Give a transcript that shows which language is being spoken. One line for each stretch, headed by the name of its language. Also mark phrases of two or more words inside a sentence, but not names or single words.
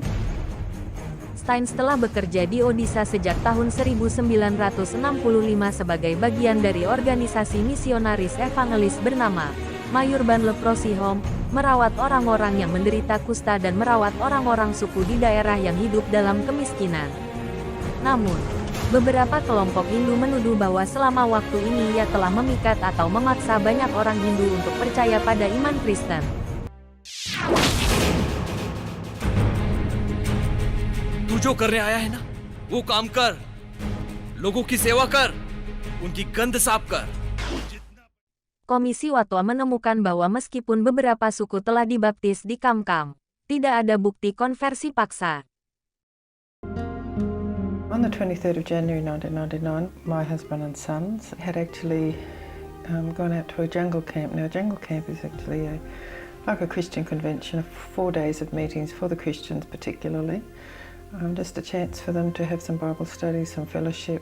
Indonesian: Staines telah bekerja di Orissa sejak tahun 1965 sebagai bagian dari organisasi misionaris evangelis bernama Manoharpur Leprosy Home, merawat orang-orang yang menderita kusta dan merawat orang-orang suku di daerah yang hidup dalam kemiskinan. Namun, beberapa kelompok Hindu menuduh bahwa selama waktu ini ia telah memikat atau memaksa banyak orang Hindu untuk percaya pada iman Kristen.
Hindi: तू जो करने आया है ना, वो काम कर, लोगों की सेवा कर, उनकी गंध साफ कर.
Indonesian: Komisi Fatwa menemukan bahwa meskipun beberapa suku telah dibaptis di Kam-Kam, tidak ada bukti konversi paksa.
English: On the 23rd of January 1999, my husband and sons had actually gone out to a jungle camp. Now, a jungle camp is actually like a Christian convention, 4 days of meetings for the Christians particularly. Just a chance for them to have some Bible study, some fellowship.